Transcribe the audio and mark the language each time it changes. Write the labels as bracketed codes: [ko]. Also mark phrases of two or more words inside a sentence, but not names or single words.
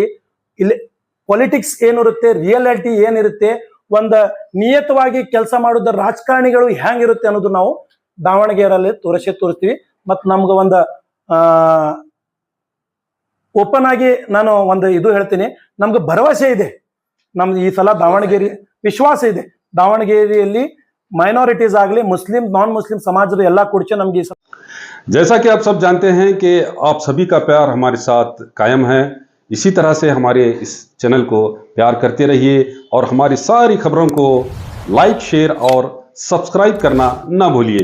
[kn] ಇಲ್ಲಿ ಪೊಲಿಟಿಕ್ಸ್ ಏನಿರುತ್ತೆ, ರಿಯಾಲಿಟಿ ಏನಿರುತ್ತೆ, ಒಂದು ನಿಯತವಾಗಿ ಕೆಲಸ ಮಾಡೋದ ರಾಜಕಾರಣಿಗಳು ಹೆಂಗಿರುತ್ತೆ ಅನ್ನೋದು ನಾವು ದಾವಣಗೆರೆಯಲ್ಲಿ ತೋರಿಸ್ತೀವಿ. ಮತ್ತು ನಮ್ಗೆ ಒಂದು ಓಪನ್ ಆಗಿ ನಾನು ಒಂದು ಇದು ಹೇಳ್ತೀನಿ, ನಮ್ಗೆ ಭರವಸೆ ಇದೆ, ನಮ್ದು ಈ ಸಲ ದಾವಣಗೆರೆ ವಿಶ್ವಾಸ ಇದೆ, ದಾವಣಗೆರೆಯಲ್ಲಿ ಮೈನಾರಿಟೀಸ್ ಆಗಲಿ ಮುಸ್ಲಿಂ [en] non Muslim [kn] समाज ಎಲ್ಲ कुछ नಮಗೆ [hi] जैसा कि आप सब जानते हैं कि आप सभी का प्यार हमारे साथ कायम है। इसी तरह से हमारे इस चैनल को प्यार करते रहिए और हमारी सारी खबरों को लाइक, शेयर और सब्सक्राइब करना ना भूलिए।